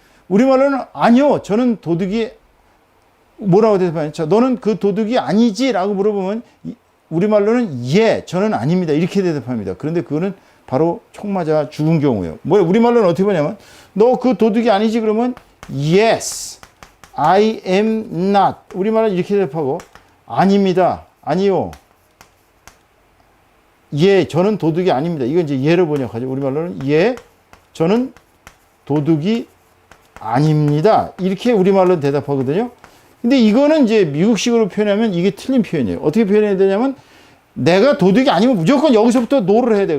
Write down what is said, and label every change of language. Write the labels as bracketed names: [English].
[Korean] 우리말로는 아니요, 저는 도둑이 뭐라고 대답하냐? 자, 너는 그 도둑이 아니지? 라고 물어보면 우리말로는 예, 저는 아닙니다. 이렇게 대답합니다. 그런데 그거는 바로 총 맞아 죽은 경우예요. 우리말로는 어떻게 보냐면 너 그 도둑이 아니지? [English] 그러면 yes, I am not. [Korean] 우리말은 이렇게 대답하고 아닙니다. 아니요. 예, 저는 도둑이 아닙니다. 이건 이제 예로 번역하죠. 우리말로는 예, 저는 도둑이 아닙니다. 이렇게 우리말로 대답하거든요. 근데 이거는 이제 미국식으로 표현하면 이게 틀린 표현이에요. 어떻게 표현해야 되냐면 내가 도둑이 아니면 무조건 여기서부터 no를 해야 돼요.